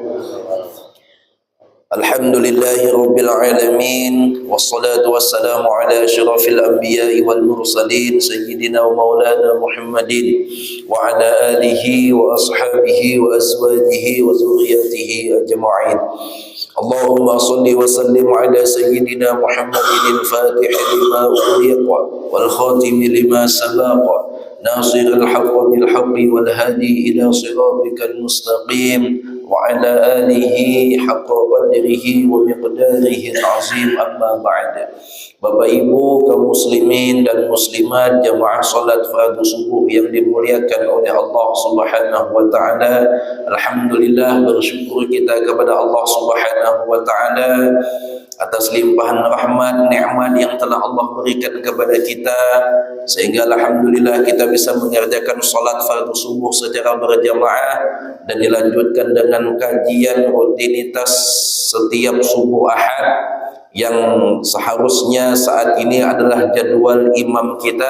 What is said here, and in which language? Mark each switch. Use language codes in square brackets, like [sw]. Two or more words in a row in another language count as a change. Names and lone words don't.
[ar] الحمد لله رب العالمين والصلاة والسلام على أشرف الأنبياء والمرسلين سيدنا ومولانا محمد وعلى آله وأصحابه وأزواجه وذرياته أجمعين. اللهم صل وسلم على سيدنا محمد الفاتح لما أغلق والخاتم لما سبق ناصر الحق بالحق والهادي إلى صراطك المستقيم وعلى آله حق قدره ومقداره العظيم أما بعد. [id] Bapak Ibu kaum muslimin dan muslimat jamaah salat fardu subuh yang dimuliakan oleh Allah [ar] سبحانه وتعالى. [id] Alhamdulillah, bersyukur kita kepada Allah [ar] سبحانه وتعالى [id] atas limpahan rahmat nikmat yang telah Allah berikan kepada kita, sehingga alhamdulillah kita bisa mengerjakan salat fardu subuh secara berjamaah dan dilanjutkan dengan kajian rutinitas setiap subuh Ahad yang seharusnya saat ini adalah jadwal imam kita.